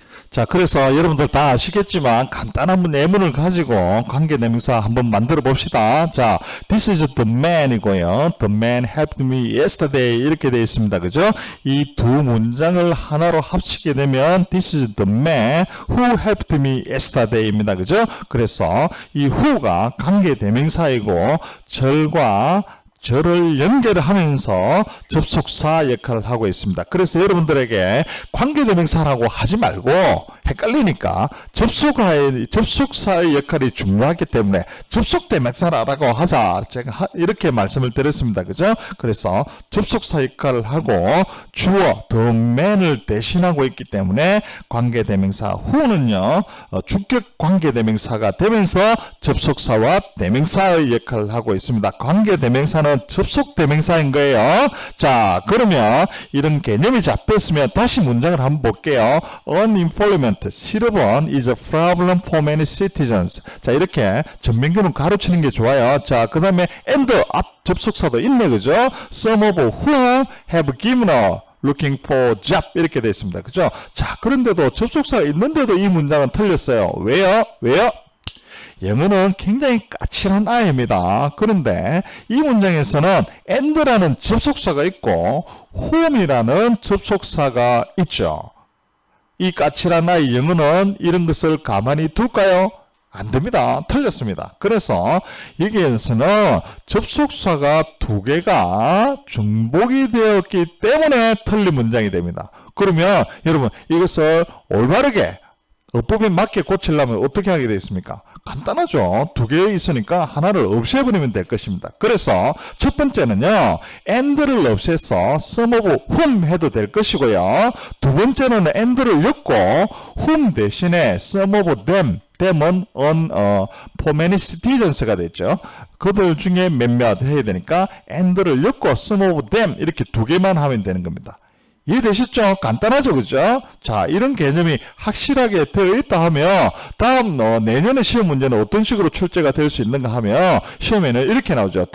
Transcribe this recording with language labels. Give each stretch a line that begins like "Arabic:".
Korean: 자, 그래서 여러분들 다 아시겠지만 간단한 예문을 가지고 관계대명사 한번 만들어 봅시다.
English: 자, this is the man이고요. The man helped me yesterday
Korean: 이렇게 되어 있습니다. 그죠? 이 두 문장을 하나로 합치게 되면
English: this is the man who helped me yesterday입니다.
Korean: 그죠? 그래서 이 who가 관계대명사이고 절과 절을 연결하면서 접속사 역할을 하고 있습니다. 그래서 여러분들에게 관계대명사라고 하지 말고 헷갈리니까 접속사의 역할이 중요하기 때문에 접속대명사라고 하자 제가 이렇게 말씀을 드렸습니다. 그죠? 그래서 접속사 역할을 하고 주어 the man을 대신하고 있기 때문에 관계대명사 who는요 주격 관계대명사가 되면서 접속사와 대명사의 역할을 하고 있습니다. 관계대명사는 접속대명사인 거예요. 자, 그러면 이런 개념이 잡혔으면 다시 문장을 한번 볼게요.
English: Unemployment,
Korean: 실업은
English: is a problem for many citizens.
Korean: 자, 이렇게 전면교는 가로치는 게 좋아요. 자, 그 다음에 and 앞 접속사도 있네, 그죠?
English: Some of whom have given up looking for job
Korean: 이렇게 되어 있습니다. 그죠? 자, 그런데도 접속사가 있는데도 이 문장은 틀렸어요. 왜요? 영어는 굉장히 까칠한 아이입니다. 그런데 이 문장에서는 and라는 접속사가 있고 whom이라는 접속사가 있죠. 이 까칠한 아이 영어는 이런 것을 가만히 둘까요? 안 됩니다. 틀렸습니다. 그래서 여기에서는 접속사가 두 개가 중복이 되었기 때문에 틀린 문장이 됩니다. 그러면 여러분 이것을 올바르게 어법에 맞게 고치려면 어떻게 하게 되어 있습니까? 간단하죠. 두 개 있으니까 하나를 없애버리면 될 것입니다. 그래서 첫 번째는요, and를 없애서
English: some of whom
Korean: 해도 될 것이고요. 두 번째는 and를 엮고 whom 대신에
English: some of them,
Korean: them은
English: for many citizens
Korean: 가 됐죠. 그들 중에 몇몇 해야 되니까 and를 엮고
English: some of them
Korean: 이렇게 두 개만 하면 되는 겁니다. 이해되셨죠? 간단하죠, 그죠? 자, 이런 개념이 확실하게 되어 있다 하면 다음 내년의 시험 문제는 어떤 식으로 출제가 될 수 있는가 하면 시험에는 이렇게 나오죠.